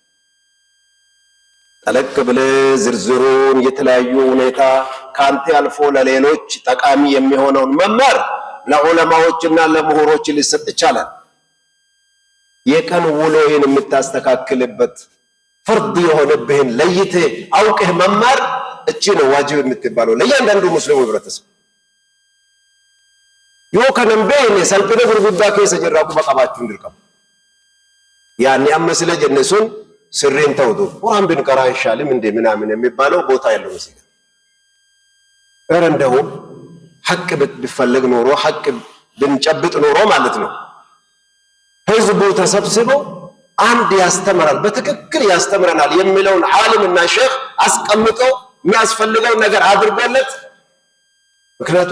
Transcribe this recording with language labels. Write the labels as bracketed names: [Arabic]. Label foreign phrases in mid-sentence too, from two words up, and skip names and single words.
[Amharic] ጠለቅ ብለህ ዝርዝሩን የተለያዩ ሁኔታ ከአንተ አልፎ ለሌሎች ጠቃሚ የሚሆነውን መማር ለዑለማዎችና ለምሁሮች ሊሰጥ ይቻላል። የቀን ውሎህን የምታስተካክልበት ፍርድ የሆነብህን ለይተህ አውቀህ መማር እቺ ነው ዋጅብ የምትባለው ለእያንዳንዱ ሙስሊም ህብረተሰብ። [Oromo] yoo kanan beekne salphina gurguddaa keessa jirra akkuma qabaachuun dirqama. Yaanni amma sila jenne sun sirriin ta'utu waan bin qaraa ishaalim [Amharic] እንደ ምናምን የሚባለው ቦታ የለውም እዚህ ጋር። ኧረ እንደው ሐቅ ቢፈልግ ኖሮ ሐቅ ብንጨብጥ ኖሮ ማለት ነው ህዝቡ ተሰብስበው አንድ ያስተምራል በትክክል ያስተምረናል የሚለውን ዓሊምና ሼኽ አስቀምጠው የሚያስፈልገው ነገር አድርጎለት ምክንያቱም